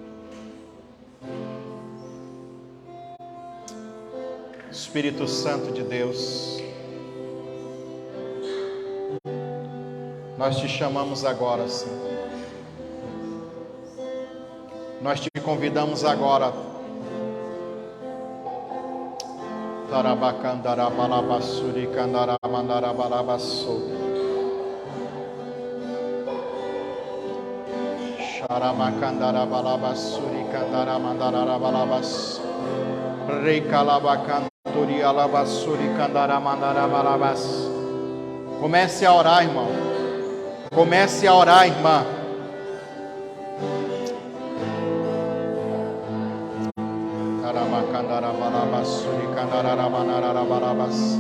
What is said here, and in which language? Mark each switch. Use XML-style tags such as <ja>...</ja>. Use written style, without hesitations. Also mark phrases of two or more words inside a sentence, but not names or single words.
<pt>Espírito Santo de Deus, nós te chamamos agora, Senhor. Nós te convidamos agora. Tarabacandarabalabasuri candaramandarabalabasou. Sharabacandarabalabassuri candaramandarabalabas. Recalabacanturi alabassuri candaramandarabalabas. Comece a orar, irmão. Comece a orar, irmã. Carabacandarabalabasuri candaramandarabalabas.</pt>